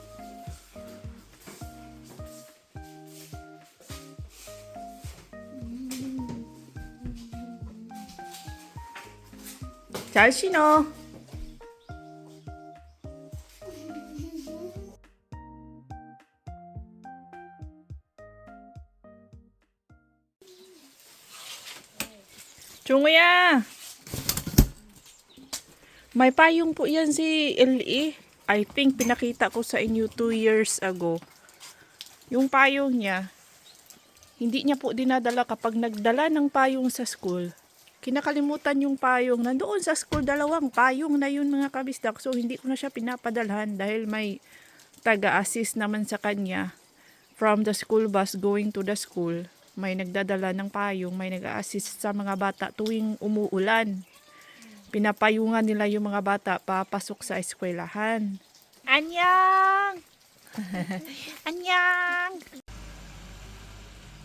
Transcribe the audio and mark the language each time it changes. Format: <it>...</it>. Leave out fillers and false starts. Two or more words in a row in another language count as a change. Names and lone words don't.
<ko>잘 신어. 종우야.</ko> <tl>May payong po yan si LE.</tl> <en>I think</en> <tl>pinakita ko sa inyo</tl> <en>2 years ago.</en> <tl>Yung payong niya, hindi niya po dinadala kapag nagdala ng payong sa school. Kinakalimutan yung payong. Nandoon sa school, 2 payong na yun mga kabisdak. So, hindi ko na siya pinapadalhan dahil may taga-assist naman sa kanya</tl> <en>from the school bus going to the school.</en> <tl>May nagdadala ng payong, may nag-assist sa mga bata tuwing umuulan. Pinapayungan nila yung mga bata papasok sa eskwelahan.</tl> <ko>Anyang! Anyang!</ko>